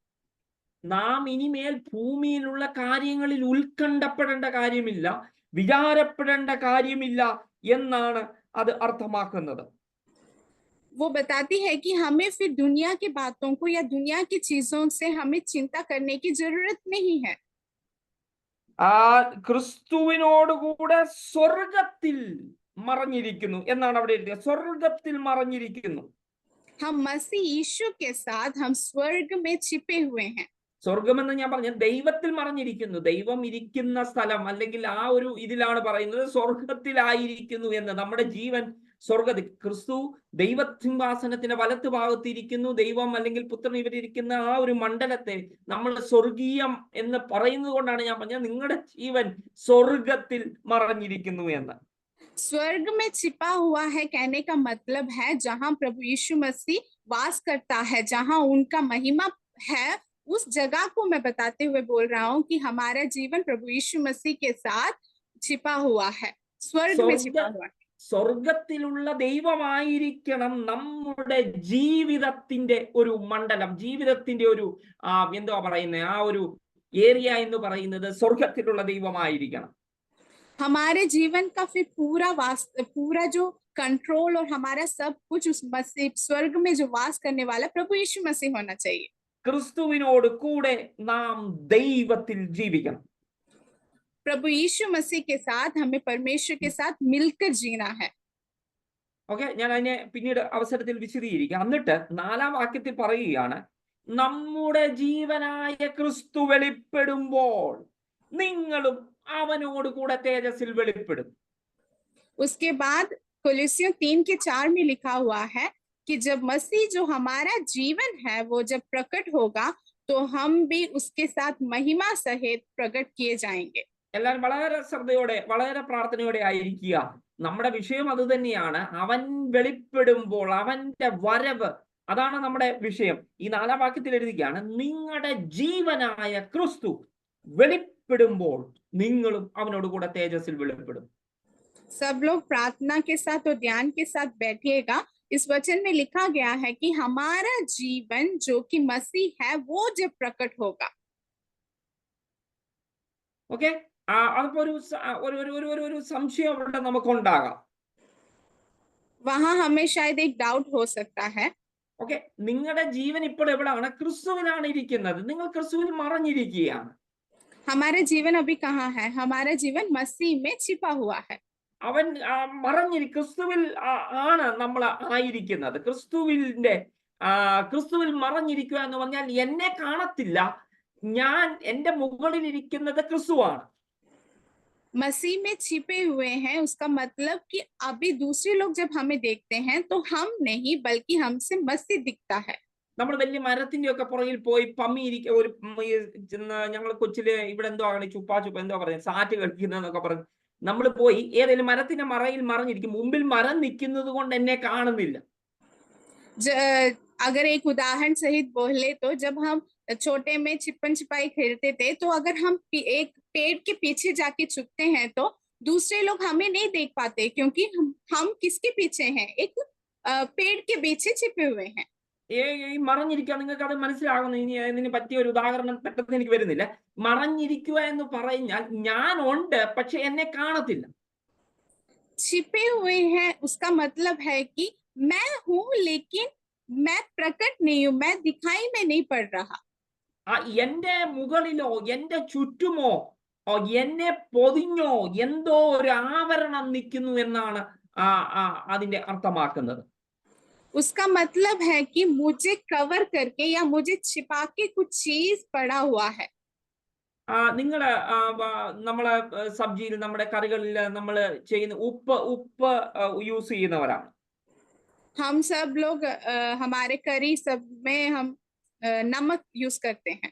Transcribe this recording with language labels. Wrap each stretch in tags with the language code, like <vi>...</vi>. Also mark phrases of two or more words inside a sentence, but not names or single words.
<ml>നാം ഇനിമേൽ ഭൂമിയിലുള്ള കാര്യങ്ങളിൽ ഉത്കണ്ഠപ്പെടേണ്ട കാര്യമില്ല, വിചാരപ്പെടേണ്ട കാര്യമില്ല എന്നാണ് അത് അർത്ഥമാക്കുന്നത്.</ml> <hi>वो बताती है कि हमें फिर दुनिया की बातों को या दुनिया की चीजों से हमें चिंता करने की जरूरत नहीं है।</hi> <ml>ക്രിസ്തുവിനോടുകൂടെ സ്വർഗത്തിൽ മറഞ്ഞിരിക്കുന്നു എന്നാണ് അവിടെ എഴുതിയത്. സ്വർഗത്തിൽ മറഞ്ഞിരിക്കുന്നു.</ml> <hi>हम मसीह यीशु के साथ हम स्वर्ग में छिपे हुए हैं।</hi> <ml>സ്വർഗമെന്ന് ഞാൻ പറഞ്ഞ ദൈവത്തിൽ മറഞ്ഞിരിക്കുന്നു. ദൈവം ഇരിക്കുന്ന സ്ഥലം, അല്ലെങ്കിൽ ആ ഒരു ഇതിലാണ് പറയുന്നത് സ്വർഗത്തിലായിരിക്കുന്നു എന്ന്. നമ്മുടെ ജീവൻ സ്വർഗത്തിൽ, ക്രിസ്തു ദൈവസിംഹാസനത്തിന്റെ വലത്ത് ഭാഗത്തിരിക്കുന്നു. ദൈവം അല്ലെങ്കിൽ പുത്രൻ ഇവരിയ്ക്കുന്ന ആ ഒരു മണ്ഡലത്തെ നമ്മൾ സ്വർഗീയം എന്ന് പറയുന്നത് കൊണ്ടാണ് ഞാൻ പറഞ്ഞത് നിങ്ങളുടെ ജീവൻ സ്വർഗത്തിൽ മറഞ്ഞിരിക്കുന്നു എന്ന്.</ml> <hi>स्वर्ग में छिपा हुआ है कहने का मतलब है जहां प्रभु यीशु मसीह वास करता है, जहां उनका महिमा है, उस जगह को मैं बताते हुए बोल रहा हूँ कि हमारा जीवन प्रभु यीशु मसीह के साथ छिपा हुआ है, स्वर्ग में छिपा हुआ है।</hi> <ml>സ്വർഗത്തിലുള്ള ദൈവമായിരിക്കണം നമ്മുടെ ജീവിതത്തിന്റെ ഒരു മണ്ഡലം, ജീവിതത്തിന്റെ ഒരു എന്തുവാ പറയുന്നത്, ആ ഒരു ഏരിയ എന്ന് പറയുന്നത് സ്വർഗത്തിലുള്ള ദൈവമായിരിക്കണം.</ml> <hi>हमारे जीवन का फिर पूरा जो कंट्रोल और हमारा सब कुछ उस मसीह स्वर्ग में जो वास करने वाला प्रभु यीशु मसीह होना चाहिए।</hi> <ml>ക്രിസ്തുവിനോട് കൂടെ നാം ദൈവത്തിൽ ജീവിക്കണം.</ml> <hi>प्रभु यीशु मसीह के साथ हमें परमेश्वर के साथ मिलकर जीना है।</hi> <ml>ഓക്കെ, ഞാൻ അതിനെ പിന്നീട് അവസരത്തിൽ വിശദീകരിക്കാം. എന്നിട്ട് 4-ാം വാക്യത്തിൽ പറയുകയാണ്, നമ്മുടെ ജീവനായ ക്രിസ്തു വെളിപ്പെടുമ്പോൾ നിങ്ങളും അവനോട് കൂടെ തേജസ്സിൽ വെളിപ്പെടും.</ml> <hi>उसके बाद कोलोसियों 3:4 में लिखा हुआ है कि जब मसीह जो हमारा जीवन है वो जब प्रकट होगा तो हम भी उसके साथ महिमा सहित प्रकट किए जाएंगे।</hi> <ml>എല്ലാവരും വളരെ ശ്രദ്ധയോടെ, വളരെ പ്രാർത്ഥനയോടെ ആയിരിക്കുക. നമ്മുടെ വിഷയം അത് തന്നെയാണ്. അവൻ വെളിപ്പെടുമ്പോൾ, അവന്റെ വരവ്, അതാണ് നമ്മുടെ വിഷയം. ഈ 4-ാം വാക്യത്തിൽ എഴുതുകയാണ്, നിങ്ങളുടെ ജീവനായ ക്രിസ്തു വെളിപ്പെടുമ്പോൾ നിങ്ങളും അവനോട് കൂടെ തേജസ്സിൽ വെളിപ്പെടും.</ml> <hi>सब लोग प्रार्थना के साथ और ध्यान के साथ बैठिएगा इस वचन में लिखा गया है कि हमारा जीवन जो कि मसीह है वो जब प्रकट होगा।</hi> <ml>ഓക്കെ, അതിപ്പോ ഒരു സംശയം അവിടെ നമുക്കുണ്ടാകാം.</ml> <hi>वहां हमें शायद एक डाउट हो सकता है।</hi> <ml>ഓക്കെ, നിങ്ങളുടെ ജീവൻ ഇപ്പോൾ എവിടെയാണ്? ക്രിസ്തുവിലാണ് ഇരിക്കുന്നത്. നിങ്ങൾ ക്രിസ്തുവിൽ മറഞ്ഞിരിക്കുകയാണ്.</ml> <hi>हमारा जीवन अभी कहाँ है? हमारा जीवन मसीह में छिपा हुआ है।</hi> <ml>അവൻ ക്രിസ്തുവിൽ ആണ് നമ്മൾ ആയിരിക്കുന്നത്. ക്രിസ്തുവിൽ മറഞ്ഞിരിക്കുക എന്ന് പറഞ്ഞാൽ എന്നെ കാണത്തില്ല, ഞാൻ എന്റെ മുകളിൽ ഇരിക്കുന്നത് ക്രിസ്തുവാണ്.</ml> <hi>मसीह में छिपे हुए हैं, उसका मतलब कि अभी दूसरे लोग जब हमें देखते हैं तो हम नहीं बल्कि हमसे मसीह दिखता है।</hi> <ml>നമ്മൾ വലിയ മരത്തിന്റെ ഒക്കെ പുറകിൽ പോയി പമ്മിയിരിക്കുക, ഞങ്ങൾ കൊച്ചില് ഇവിടെ എന്തോ ആണ് ചുപ്പാ എന്തോ പറയുന്നത്, സാറ്റ് കളിക്കുന്നതൊക്കെ പറഞ്ഞു നമ്മൾ പോയി ഏതെങ്കിലും മരത്തിന്റെ മറയിൽ മറഞ്ഞിരിക്കും. മുമ്പിൽ മരം നിൽക്കുന്നത് കൊണ്ട് എന്നെ കാണുന്നില്ല.</ml> <hi>अगर एक उदाहरण सहित बोले तो जब हम छोटे में छिपन छिपाई खेलते थे तो अगर हम एक पेड़ के पीछे जाके छुपते हैं तो दूसरे लोग हमें नहीं देख पाते, क्योंकि हम किसके पीछे हैं? एक पेड़ के पीछे छिपे हुए हैं।</hi> <ml>ഈ മറഞ്ഞിരിക്കുക, നിങ്ങൾക്ക് അത് മനസ്സിലാകുന്നു. ഇനി അതിന് പറ്റിയ ഒരു ഉദാഹരണം പെട്ടെന്ന് എനിക്ക് വരുന്നില്ല. മറഞ്ഞിരിക്കുക എന്ന് പറഞ്ഞാൽ ഞാൻ ഉണ്ട് പക്ഷെ എന്നെ കാണത്തില്ല.</ml> <hi>छिपे हुए हैं उसका मतलब है कि मैं हूं लेकिन मैं प्रकट नहीं हूं, मैं दिखाई में नहीं पड़ रहा।</hi> <ml>എന്റെ മുകളിലോ എന്റെ ചുറ്റുമോ എന്നെ പൊതിഞ്ഞോ എന്തോ ഒരു ആവരണം നിൽക്കുന്നു എന്നാണ് അതിന്റെ അർത്ഥമാക്കുന്നത്.</ml> <hi>उसका मतलब है कि मुझे कवर करके या मुझे छिपा के कुछ चीज पड़ा हुआ है।</hi> <ml>നിങ്ങള് നമ്മളെ സബ്ജിയിൽ നമ്മുടെ കറികളിൽ നമ്മൾ ചെയ്യുന്ന ഉപ്പ് യൂസ് ചെയ്യുന്നവരാണ്.</ml> <hi>हम सब लोग हमारे करी सब में हम नमक यूज करते हैं।</hi>